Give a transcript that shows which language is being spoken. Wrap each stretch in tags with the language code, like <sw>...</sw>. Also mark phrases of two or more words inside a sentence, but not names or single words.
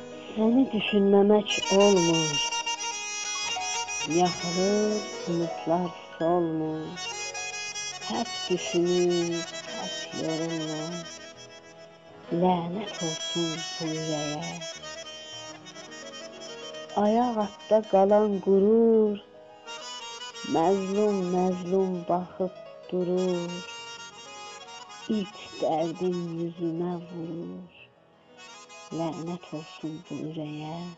<tr>Seni düşünmemek olmur.</tr> <az>Yaxılır, umutlar solmur.</az> <tr>Hep düşünür, hep yorulur. Lanet olsun bu yüreğe.</tr> <az>Ayaq altda qalan qurur. Məzlum məzlum baxıb durur. İlk dərdim yüzümə vurur.</az> <tr>Lanet olsun bu yüreğe.</tr>